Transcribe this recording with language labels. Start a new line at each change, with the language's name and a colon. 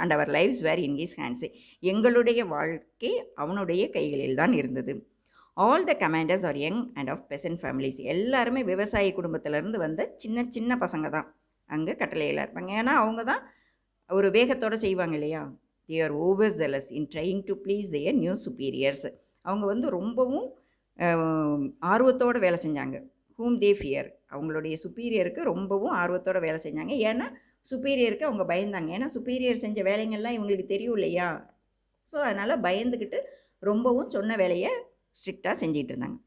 English: And our lives were in his hands.
Tamil: எங்களுடைய வாழ்க்கை அவனுடைய கைகளில் தான் இருந்தது.
English: All the commanders are young and of peasant families.
Tamil: எல்லாருமே விவசாய குடும்பத்திலேருந்து வந்த சின்ன சின்ன பசங்க தான் அங்கே கட்டளையில் இருப்பாங்க. ஏன்னா அவங்க தான் ஒரு வேகத்தோடு செய்வாங்க இல்லையா.
English: they are overzealous in trying to please their new superiors.
Tamil: அவங்க வந்து ரொம்பவும் ஆர்வத்தோடு வேலை செஞ்சாங்க.
English: whom they fear.
Tamil: அவங்களுடைய சுப்பீரியருக்கு ரொம்பவும் ஆர்வத்தோடு வேலை செஞ்சாங்க. ஏன்னா சுப்பீரியருக்கு அவங்க பயந்தாங்க. ஏன்னா சுப்பீரியர் செஞ்ச வேலைங்கள்லாம் இவங்களுக்கு தெரியும் இல்லையா. ஸோ அதனால் பயந்துக்கிட்டு ரொம்பவும் சொன்ன வேலையை ஸ்ட்ரிக்டாக செஞ்சிகிட்டு இருந்தாங்க.